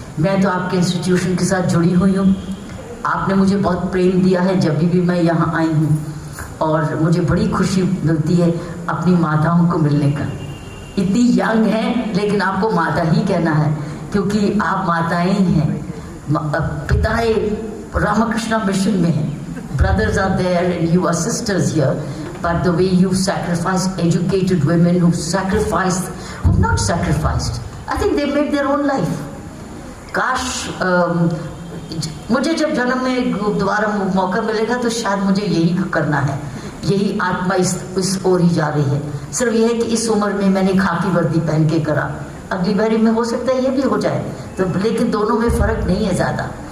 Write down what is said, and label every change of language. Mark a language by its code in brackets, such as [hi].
[hi] मैं तो आपके इंस्टीट्यूशन के साथ जुड़ी हुई हूँ। आपने मुझे बहुत प्रेम दिया है जब भी मैं यहाँ आई हूँ, और मुझे बड़ी खुशी मिलती है अपनी माताओं को मिलने का। इतनी यंग है लेकिन आपको माता ही कहना है, क्योंकि आप माताएं ही हैं। पिताएं रामकृष्ण मिशन में हैं, [en] brothers are there and you are sisters here, but the way you sacrificed educated women who sacrificed, who not sacrificed, I think they made their own life. [hi] काश मुझे जब जन्म में दोबारा मौका मिलेगा तो शायद मुझे यही करना है। यही आत्मा इस ओर ही जा रही है। सिर्फ यह है कि इस उम्र में मैंने खाकी वर्दी पहन के करा, अगली बारी में हो सकता है ये भी हो जाए, तो लेकिन दोनों में फर्क नहीं है ज़्यादा।